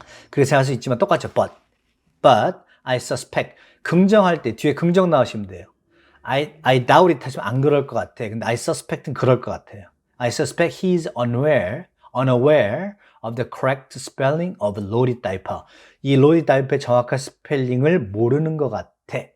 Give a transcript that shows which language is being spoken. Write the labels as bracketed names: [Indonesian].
[Korean] 그래서 할 수 있지만 똑같죠. [English] But I suspect. [Korean] 긍정할 때 뒤에 긍정 나오시면 돼요. [English] I doubt it [Korean] 하시면 안 그럴 것 같아. 근데 [English] I suspect은 [Korean] 그럴 것 같아요. [English] I suspect he is unaware of the correct spelling of Lori diaper. [Korean] 이 Lori diaper의 정확한 스펠링을 모르는 것 같아.